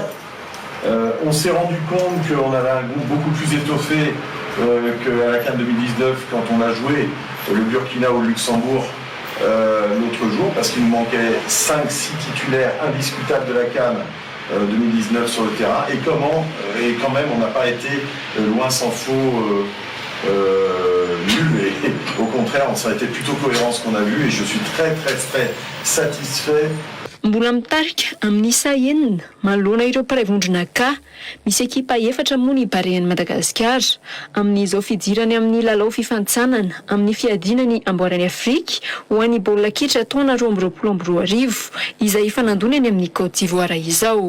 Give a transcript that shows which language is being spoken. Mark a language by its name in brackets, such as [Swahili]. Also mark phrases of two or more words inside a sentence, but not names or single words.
[French] On s'est rendu compte qu'on avait un groupe beaucoup plus étoffé qu'à la CAN 2019 quand on a joué le Burkina ou le Luxembourg l'autre jour, parce qu'il nous manquait 5-6 titulaires indiscutables de la CAN 2019 sur le terrain. Et quand même on n'a pas été loin s'en faut nul, et au contraire ça a été plutôt cohérent ce qu'on a vu, et je suis très satisfait. [Malagasy] Mbola mitarika amin'ny isa enina manoloana ireo mpiray-vondrona ka misy ekipa efatra moa ny barean'ny Madagascar amin'izao fidirany amin'ny lalao fifanitsanana amin'ny fiadinany amboaran'ny Afrika ho an'ny baolina kitra taona 2024 izay fanandonany amin'ny Côte d'Ivoire izao.